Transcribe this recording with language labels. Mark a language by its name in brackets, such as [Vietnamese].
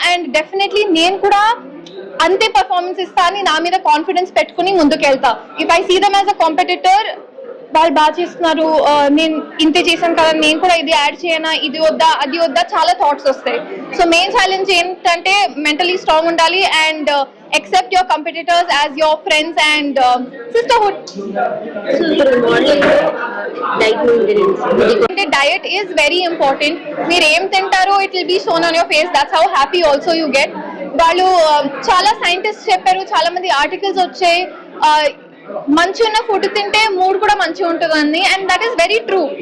[Telugu] And definitely నేను కూడా అంతే పర్ఫార్మెన్స్ ఇస్తా అని నా మీద కాన్ఫిడెన్స్ పెట్టుకుని ముందుకు వెళ్తా. [English] if I see them as a competitor, [Telugu] వాళ్ళు బాగా చేస్తున్నారు, నేను ఇంతే చేశాను కదా, నేను కూడా ఇది యాడ్ చేయనా, ఇది వద్దా, అది వద్దా, చాలా థాట్స్ వస్తాయి. సో మెయిన్ ఛాలెంజ్ ఏంటంటే మెంటలీ స్ట్రాంగ్ ఉండాలి and [English] accept your competitors as your friends and sisterhood. [Telugu] So ఇప్పుడు మోడలింగ్ డైట్ మెయింటెనెన్స్ [English] అంటే diet is very important. [Telugu] మీరు ఏం తింటారో [English] It will be shown on your face. That's how happy also you get. [Telugu] వాళ్ళు చాలా scientist చెప్పారు, చాలా మంది ఆర్టికల్స్ వచ్చాయి, మంచి ఉన్న ఫుడ్ తింటే మూడ్ కూడా మంచిగా ఉంటుందని, [English] And that is very true.